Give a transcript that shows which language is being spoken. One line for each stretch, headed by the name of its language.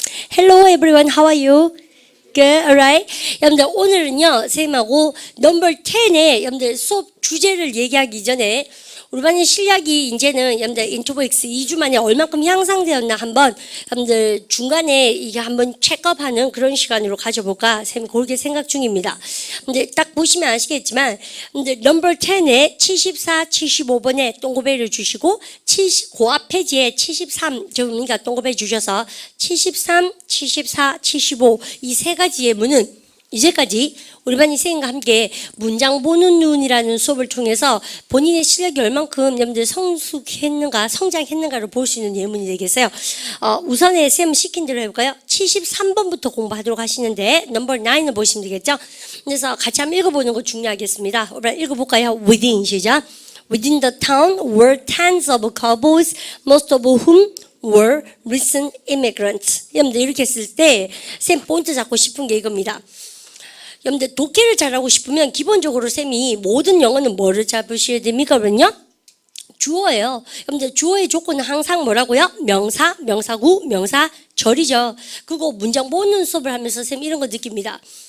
English: Hello everyone, how are you? Good, alright.
Korean: 여러분들 오늘은요 선생님하고 넘버 10의 여러분들 수업 주제를 얘기하기 전에 우리 반의 실력이 이제는 여러분들 인투보엑스 2주 만에 얼만큼 향상되었나 한번 여러분들 중간에 이게 한번 체크업하는 그런 시간으로 가져볼까 선생님 그렇게 생각 중입니다. 근데 딱 보시면 아시겠지만 여러분들 넘버 10에 74, 75번에 동그라미를 주시고 그 앞 페이지에 73 그러니까 동그라미 주셔서 73, 74, 75 이 세 가지 예문은 이제까지 우리 반이 선생님과 함께 문장 보는 눈이라는 수업을 통해서 본인의 실력이 얼만큼 여러분들 성숙했는가 성장했는가를 볼 수 있는 예문이 되겠어요. 우선에 쌤 시킨 대로 해볼까요? 73번부터 공부하도록 하시는데 넘버 9을 보시면 되겠죠. 그래서 같이 한번 읽어보는 거 중요하겠습니다. 우리 읽어볼까요? Within 시작.
English: Within the town were tens of cowboys, most of whom were recent immigrants.
Korean: 여러분들 이렇게 쓸 때 쌤 포인트 잡고 싶은 게 이겁니다. 여러분들 독해를 잘하고 싶으면 기본적으로 쌤이 모든 영어는 뭐를 잡으셔야 됩니까? 그러면요 주어예요. 여러분들 주어의 조건은 항상 뭐라고요? 명사, 명사구, 명사절이죠. 그리고 문장 보는 수업을 하면서 쌤 이런 거 느낍니다.